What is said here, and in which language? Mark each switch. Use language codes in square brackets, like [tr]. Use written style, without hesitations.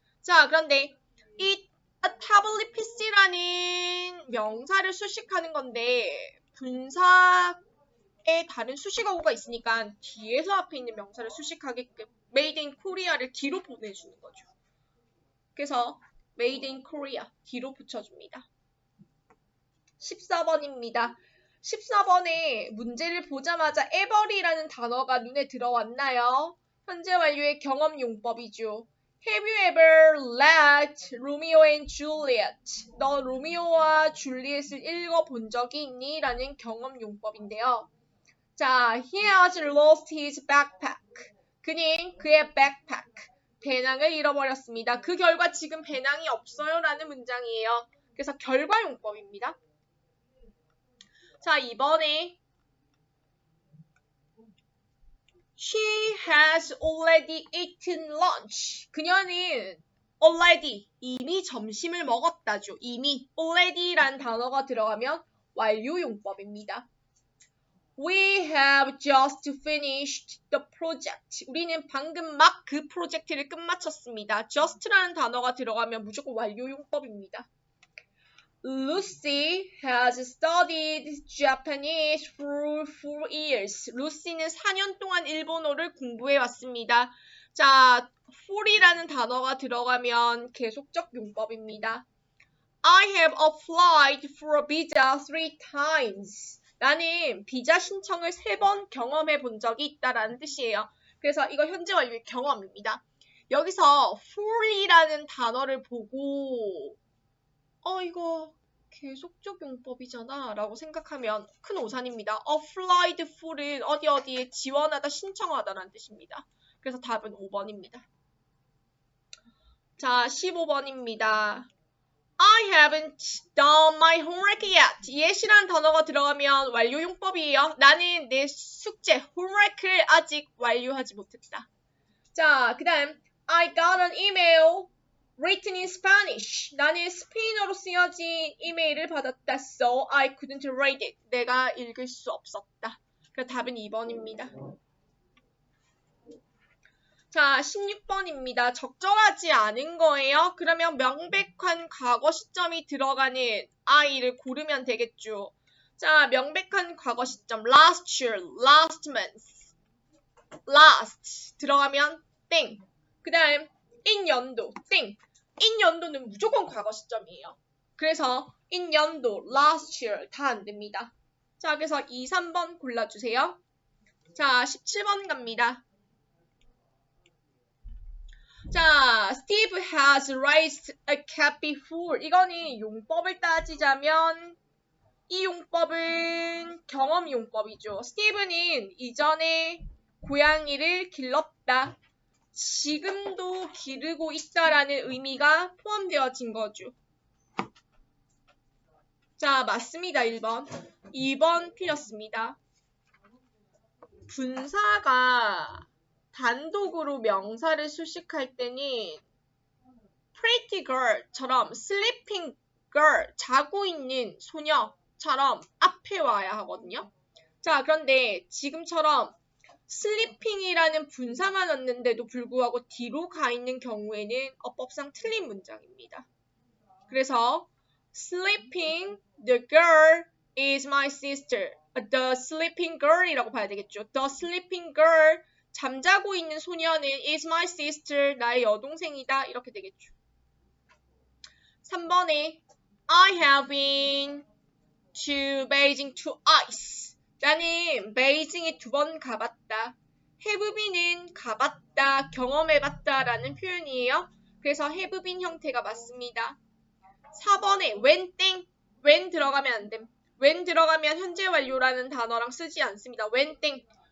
[ko] 자, 그런데 이 A tablet PC라는 명사를 수식하는 건데 분사에 다른 수식어구가 있으니까 뒤에서 앞에 있는 명사를 수식하게끔 Made in Korea를 뒤로 보내주는 거죠. 그래서 Made in Korea 뒤로 붙여줍니다. 14번입니다. 14번에 문제를 보자마자 ever이라는 단어가 눈에 들어왔나요? 현재 완료의 경험 용법이죠. [en] Have you ever read Romeo and Juliet? [ko] 너 로미오와 줄리엣을 읽어본 적이 있니? 라는 경험 용법인데요. [en] 자, he has lost his backpack. [ko] 그는 그의 backpack, 배낭을 잃어버렸습니다. 그 결과 지금 배낭이 없어요 라는 문장이에요. 그래서 결과 용법입니다. [en] 자, [ko] 이번에 [en] She has already eaten lunch. [ko] 그녀는 already, 이미 점심을 먹었다죠. 이미 already라는 단어가 들어가면 완료용법입니다. [en] We have just finished the project. [ko] 우리는 방금 막 그 프로젝트를 끝마쳤습니다. just라는 단어가 들어가면 무조건 완료용법입니다. [en] Lucy has studied Japanese for 4 years. [ko] 루시는 4년 동안 일본어를 공부해 왔습니다. 자, for이라는 단어가 들어가면 계속적 용법입니다. [en] I have applied for a visa 3 times. [ko] 나는 비자 신청을 3번 경험해 본 적이 있다라는 뜻이에요. 그래서 이거 현재 완료의 경험입니다. 여기서 for이라는 단어를 보고 이거 계속적 용법이잖아 라고 생각하면 큰 오산입니다. applied for은 어디에 지원하다, 신청하다 라는 뜻입니다. 그래서 답은 5번입니다. 자, 15번입니다. [en] I haven't done my homework yet. [ko] yet이라는 단어가 들어가면 완료용법이에요. 나는 내 숙제, homework를 아직 완료하지 못했다. [en] 자, [ko] 그 다음 [en] I got an email written in Spanish. [ko] 나는 스페인어로 쓰여진 이메일을 받았다. [en] So I couldn't read it. [ko] 내가 읽을 수 없었다. 그래서 답은 2번입니다. 자, 16번입니다. 적절하지 않은 거예요. 그러면 명백한 과거 시점이 들어가는 I를 고르면 되겠죠. 자, 명백한 과거 시점 last year, last month, last 들어가면 땡. 그 다음 in 연도 땡. in 연도는 무조건 과거 시점이에요. 그래서 in 연도, last year 다 안 됩니다. 자, 그래서 2, 3번 골라주세요. 자, 17번 갑니다. [en] 자, Steve has raised a cat before. [ko] 이거는 용법을 따지자면 이 용법은 경험 용법이죠. 스티브는 이전에 고양이를 길렀다. 지금도 기르고 있다라는 의미가 포함되어진 거죠. 자, 맞습니다. 1번. 2번 틀렸습니다. 분사가 단독으로 명사를 수식할 때는 pretty girl처럼 sleeping girl, 자고 있는 소녀처럼 앞에 와야 하거든요. 자, 그런데 지금처럼 sleeping이라는 분사만 왔는데도 불구하고 뒤로 가 있는 경우에는 어법상 틀린 문장입니다. 그래서 [en] sleeping, the girl is my sister. [ko] The sleeping girl이라고 봐야 되겠죠. [en] The sleeping girl, [ko] 잠자고 있는 소녀는 [en] is my sister, [ko] 나의 여동생이다. 이렇게 되겠죠. 3번에 [en] I have been to Beijing twice. [ko] 나는 베이징에 2번 가봤다. have been은 가봤다, 경험해봤다 라는 표현이에요. 그래서 have been 형태가 맞습니다. 4번에 when 땡, when 들어가면 안 됨. when 들어가면 현재 완료라는 단어랑 쓰지 않습니다. when 땡.